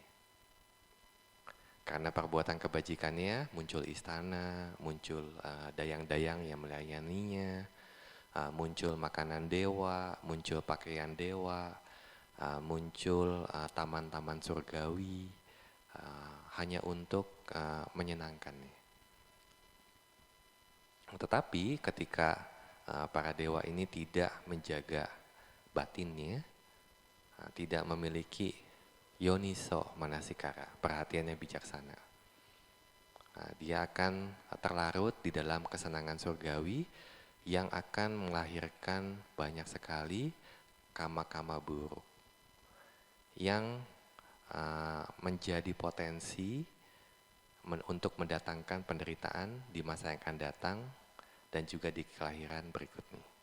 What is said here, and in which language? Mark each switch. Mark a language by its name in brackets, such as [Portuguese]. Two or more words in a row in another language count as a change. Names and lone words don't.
[Indonesian] Karena perbuatan kebajikannya muncul istana, muncul dayang-dayang yang melayaninya, muncul makanan dewa, muncul pakaian dewa, muncul taman-taman surgawi, hanya untuk menyenangkannya. Tetapi ketika para dewa ini tidak menjaga batinnya, tidak memiliki yoniso manasikara, perhatian yang bijaksana, dia akan terlarut di dalam kesenangan surgawi yang akan melahirkan banyak sekali kama-kama buruk yang menjadi potensi untuk mendatangkan penderitaan di masa yang akan datang dan juga di kelahiran berikutnya.